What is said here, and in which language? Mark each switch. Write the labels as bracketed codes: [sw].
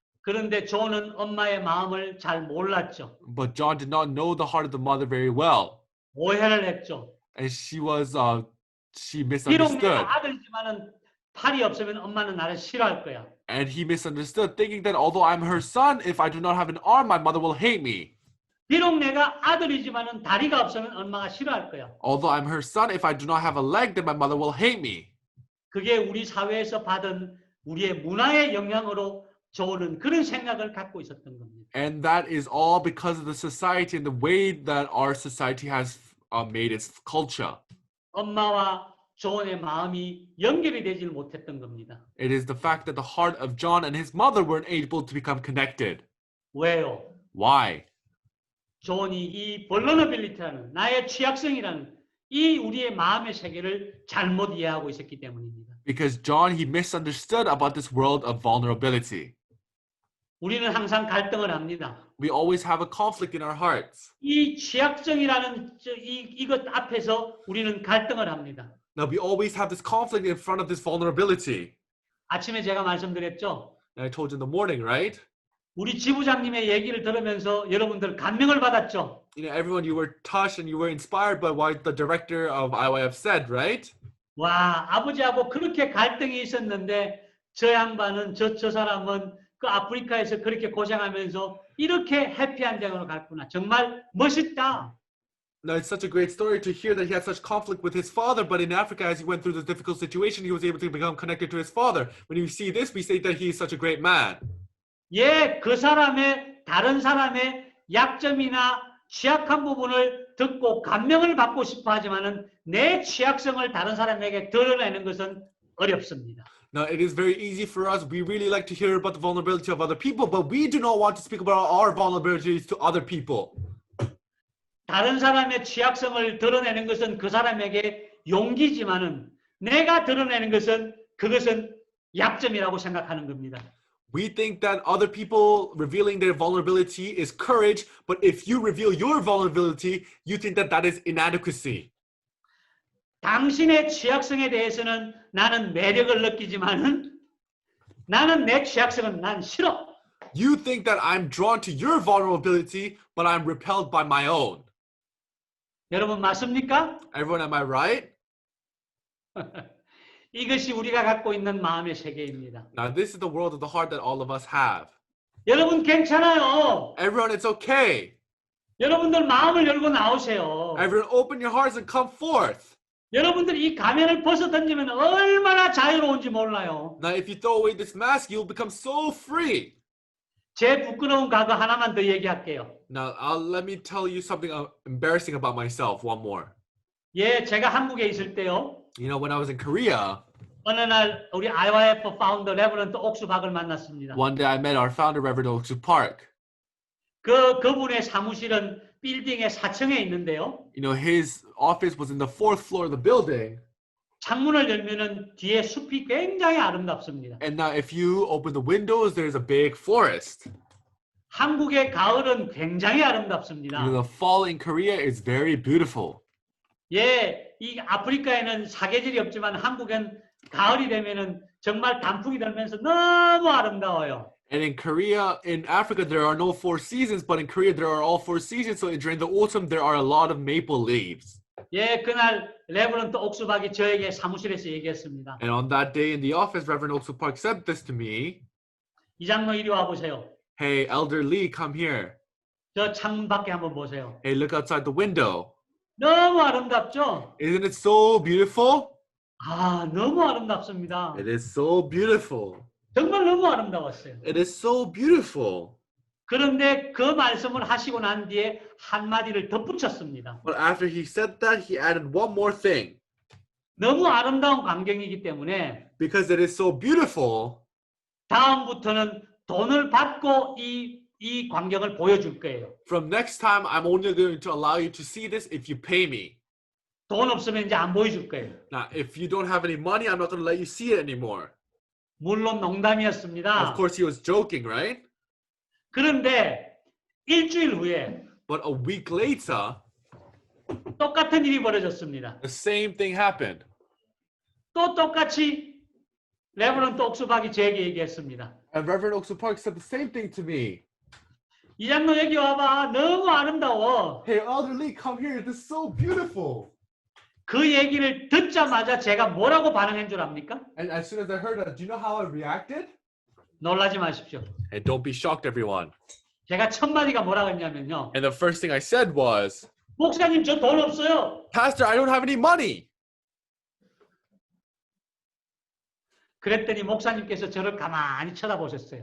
[ko] 그런데 존은 엄마의 마음을 잘 몰랐죠. [en] But John did not know the heart of the mother very well. [ko] 오해를 했죠. [en] And she [ko] 비록 [en] misunderstood. [ko] 내가 아들이지만은 팔이 없으면 엄마는 나를 싫어할 거야. [en] And he misunderstood, thinking that although I'm her son, if I do not have an arm, my mother will hate me. [ko] 비록 내가 아들이지만은 다리가 없으면 엄마가 싫어할 거야. [en] Although I'm her son, if I do not have a leg, then my mother will hate me. [ko] 그게 우리 사회에서 받은 우리의 문화의 영향으로 좋은 그런 생각을 갖고 있었던 겁니다. [en] And that is all because of the society and the way that our society has made its culture. [ko] 엄마와 조언의 마음이 연결이 되질 못했던 겁니다. [en] It is the fact that the heart of John and his mother weren't able to become connected. [ko] 왜요? [en] Why? [ko] 조언이 이 vulnerability라는 나의 취약성이라는 이 우리의 마음의 세계를 잘못 이해하고 있었기 때문입니다. [en] Because John, he misunderstood about this world of vulnerability. [ko] 우리는 항상 갈등을 합니다. [en] We always have a conflict in our hearts. [ko] 이 취약성이라는 이것 앞에서 우리는 갈등을 합니다. [en] Now, we always have this conflict in front of this vulnerability. [ko] 아침에 제가 말씀드렸죠. [en] And I told you in the morning, right? [ko] 우리 지부장님의 얘기를 들으면서 여러분들 감명을 받았죠. [en] You know, everyone, you were touched and you were inspired by what the director of IYF said, right? [ko] 와, 아버지하고 그렇게 갈등이 있었는데 저 양반은 저 사람은 그 아프리카에서 그렇게 고생하면서 이렇게 해피한 장으로 갔구나. 정말 멋있다. [en] Now, it's such a great story to hear that he had such conflict with his father, but in Africa, as he went through this difficult situation, he was able to become connected to his father. When you see this, we say that he is such a great man. [ko] 예, 그 사람의 다른 사람의 약점이나 취약한 부분을 듣고 감명을 받고 싶어 하지만은 내 취약성을 다른 사람에게 드러내는 것은 어렵습니다. [en] Now, it is very easy for us. We really like to hear about the vulnerability of other people, but we do not want to speak about our vulnerabilities to other people. [ko] 다른 사람의 취약성을 드러내는 것은 그 사람에게 용기지만은 내가 드러내는 것은 그것은 약점이라고 생각하는 겁니다. [en] We think that other people revealing their vulnerability is courage, but if you reveal your vulnerability, you think that that is inadequacy. [ko] 당신의 취약성에 대해서는 나는 매력을 느끼지만은 나는 내 취약성은 난 싫어. [en] You think that I'm drawn to your vulnerability, but I'm repelled by my own. [ko] 여러분 맞습니까? [en] Everyone, am I right? [ko] 이것이 우리가 갖고 있는 마음의 세계입니다. [en] Now, this is the world of the heart that all of us have. [ko] 여러분 괜찮아요. [en] Everyone, it's okay. [ko] 여러분들 마음을 열고 나오세요. [en] Everyone, open your hearts and come forth. [ko] 여러분들 이 가면을 벗어 던지면 얼마나 자유로운지 몰라요. [en] Now, if you throw away this mask, you'll become so free. [ko] 제 부끄러운 과거 하나만 더 얘기할게요. [en] Now, let me tell you something embarrassing about myself. One more. [ko] 예, 제가 한국에 있을 때요. [en] You know, when I was in Korea, [ko] 어느 날 우리 IYF 파운더 레버런트 옥수박을 만났습니다. [en] one day I met our founder, Reverend Oksu Park. [ko] 그분의 사무실은 빌딩의 4층에 있는데요. [en] You know, his office was in the 4th floor of the building. [ko] 창문을 열면은 뒤에 숲이 굉장히 아름답습니다. [en] And now if you open the windows, there's a big forest. [ko] 한국의 가을은 굉장히 [en] You [ko] 아름답습니다. [en] know, the fall in Korea is very beautiful. [ko] 예, 이 아프리카에는 사계절이 없지만 한국은 가을이 되면은 정말 단풍이 들면서 너무 아름다워요. [en] And in Korea, in Africa, there are no 4 seasons, but in Korea, there are all 4 seasons. So during the autumn, there are a lot of maple leaves. [ko] 예, 그날 레버런트 옥수박이 저에게 사무실에서 얘기했습니다. [en] And on that day in the office, Reverend Oksu Park said this to me. [ko] 이장로 이리 와 보세요. [en] Hey, Elder Lee, come here. [ko] 저 창문 밖에 한번 보세요. [en] Hey, look outside the window. [ko] 너무 아름답죠? [en] Isn't it so beautiful? [ko] 아, 너무 아름답습니다. [en] It is so beautiful. [ko] 정말 너무 아름다웠어요. [en] It is so beautiful. [ko] 그런데 그 말씀을 하시고 난 뒤에 한마디를 덧붙였습니다. [en] But after he said that, he added one more thing. [ko] 너무 아름다운 광경이기 때문에 [en] Because it is so beautiful, [ko] 다음부터는 돈을 받고 이 광경을 보여줄 거예요. [en] from next time, I'm only going to allow you to see this if you pay me. [ko] 돈 없으면 이제 안 보여줄 거예요. [en] Now, if you don't have any money, I'm not going to let you see it anymore. [ko] 물론 농담이었습니다. [en] Of course, he was joking, right? [ko] 그런데 일주일 후에 [en] But a week later, [ko] 똑같은 일이 벌어졌습니다. [en] the same thing happened. [ko] 또 똑같이 레버런트 옥수박이 저에게 얘기했습니다. [en] And Reverend Oksu Park said the same thing to me. [ko] 이장로 여기 와봐. 너무 아름다워. [en] Hey, Elder Lee, come here. This is so beautiful. [ko] 그 얘기를 듣자마자 제가 뭐라고 반응한 줄 압니까? [en] And as soon as I heard that, do you know how I reacted? [ko] 놀라지 마십시오. [en] And don't be shocked, everyone. [ko] 제가 첫 마디가 뭐라고 했냐면요. [en] And the first thing I said was, [ko] 목사님 저 돈 없어요. [en] Pastor, I don't have any money. [ko] 그랬더니 목사님께서 저를 가만히 쳐다보셨어요.